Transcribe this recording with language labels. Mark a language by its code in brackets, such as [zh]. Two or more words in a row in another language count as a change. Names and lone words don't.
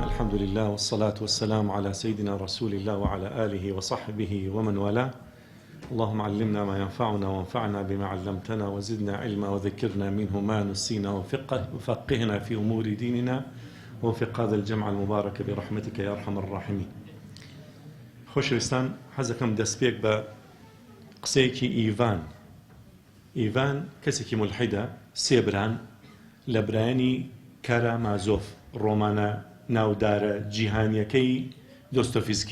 [ar] الحمد لله والصلاة والسلام على سيدنا رسول الله وعلى آله وصحبه ومن والاه. اللهم علمنا ما ينفعنا وانفعنا بما علمتنا وزدنا علما وذكرنا منه ما نسينا وفقهنا في أمور ديننا ووفق هذا الجمع المبارك برحمتك يا أرحم الراحمين. [ckb] خۆشەویستان، حەزەکەم دەستپێک بە قسەیەکی ئیڤان کەسێکی مولحیدە، سێ بران لە برایانی کارامازۆف، ڕۆمانە ناودارە جیهانیەکەی دۆستۆڤسکی.